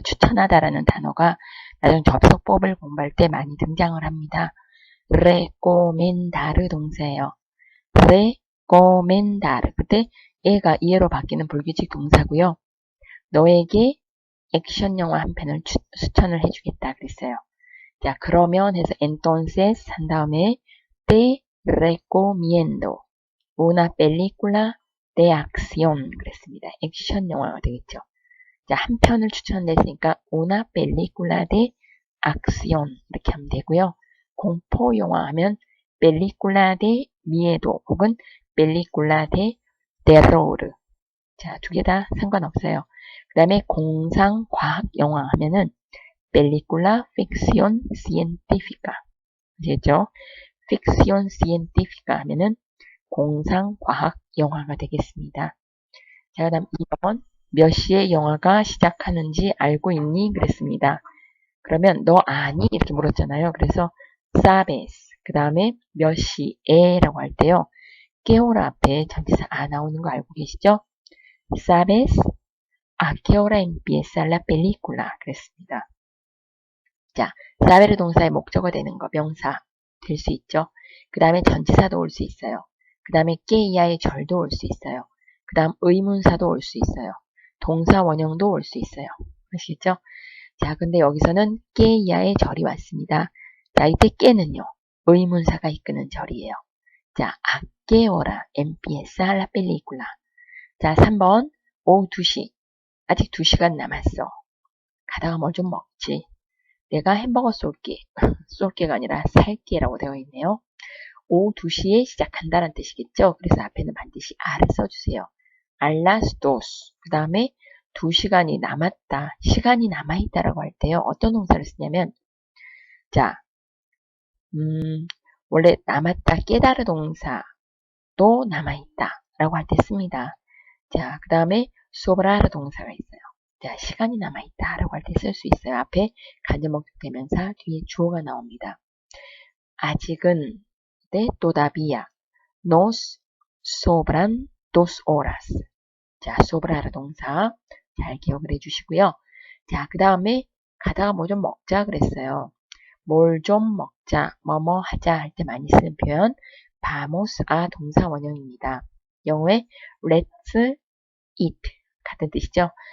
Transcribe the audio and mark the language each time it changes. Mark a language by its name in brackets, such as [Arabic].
[Korean] 추천하다라는 단어가 나중 접속법을 공부할 때 많이 등장을 합니다. recomendar 동사예요. recomendar. 그때 애가 이해로 바뀌는 불규칙 동사고요. 너에게 액션 영화 한 편을 추천을 해주겠다 그랬어요. 자, 그러면 해서 [Spanish] entonces [Korean] 한 다음에 [Spanish] te recomiendo una película de acción [Korean] 그랬습니다. 액션 영화가 되겠죠. 자, 한 편을 추천했으니까 [Spanish] una película de acción [Korean] 이렇게 하면 되고요. 공포 영화 하면 [Spanish] película de miedo [Korean] 혹은 [Spanish] película de terror. [Korean] 자, 두 개 다 상관없어요. 그 다음에 공상 과학 영화 하면은 [Spanish] película ficción científica. [Korean] 아시겠죠? [Spanish] ficción científica [Korean] 하면은 공상 과학 영화가 되겠습니다. 자, 그 다음 2번. 몇 시에 영화가 시작하는지 알고 있니? 그랬습니다. 그러면 너 아니? 이렇게 물었잖아요. 그래서 sabes. 그 다음에 몇 시에 라고 할 때요. [Spanish] qué hora [Korean] 앞에 전치사 아 나오는 거 알고 계시죠? [Spanish] sabes a qué hora empieza la película. [Korean] 그랬습니다. 자, saber 동사의 목적어 되는 거 명사 될 수 있죠. 그 다음에 전치사도 올 수 있어요. 그 다음에 깨이하의 절도 올 수 있어요. 그 다음 의문사도 올 수 있어요. 동사 원형도 올 수 있어요. 아시겠죠? 자, 근데 여기서는 깨이하의 절이 왔습니다. 자, 이때 깨는요. 의문사가 이끄는 절이에요. 자, [Spanish] a qué hora empieza la película. [Korean] 자, 3번 오후 2시. 아직 2시간 남았어. 가다가 뭘 좀 먹지. 내가 햄버거 쏠게. 쏠게가 아니라 살게라고 되어 있네요. 오후 2시에 시작한다는 뜻이겠죠. 그래서 앞에는 반드시 a를 써주세요. [Spanish] a las dos. [Korean] 그 다음에 2시간이 남았다. 시간이 남아있다라고 할 때요. 어떤 동사를 쓰냐면 자, 원래 남았다 깨달은 동사도 남아있다 라고 할 때 씁니다. 자, 그 다음에 sobrar 동사가 있어요. 자, 시간이 남아있다 라고 할 때 쓸 수 있어요. 앞에 간접목적 대명사 뒤에 주어가 나옵니다. 아직은 네, [Spanish] todavía nos sobran 2 horas. [Korean] 자, sobrar 동사 잘 기억을 해주시고요. 자, 그 다음에 가다가 뭐 좀 먹자 그랬어요. 뭘 좀 먹자, 뭐뭐 하자 할 때 많이 쓰는 표현 [Spanish] vamos a [Korean] 동사 원형입니다. 영어에 [English] let's eat [Korean] 같은 뜻이죠.